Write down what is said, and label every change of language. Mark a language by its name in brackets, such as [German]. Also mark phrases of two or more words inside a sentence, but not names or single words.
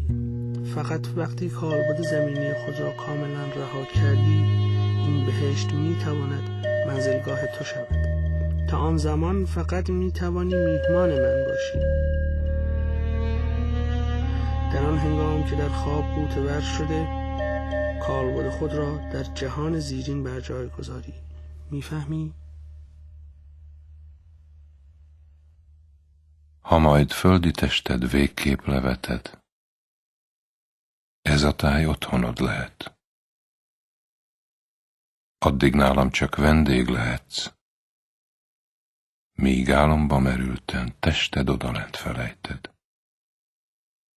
[Persian] فقط وقتی کالبد زمینی خود را کاملا رها کردی، این بهشت میتواند منزلگاه تو شود. تا آن زمان فقط میتوانی میهمان من باشی. در آن هنگام که در خواب غوطه‌ور شده، کالبد خود را در جهان زیرین بر جای گذاری. میفهمی؟ [Hungarian] Ha majd földi tested végképp leveted, ez a táj otthonod lehet. Addig nálam csak vendég lehetsz, míg álomba merülten tested odalent felejted.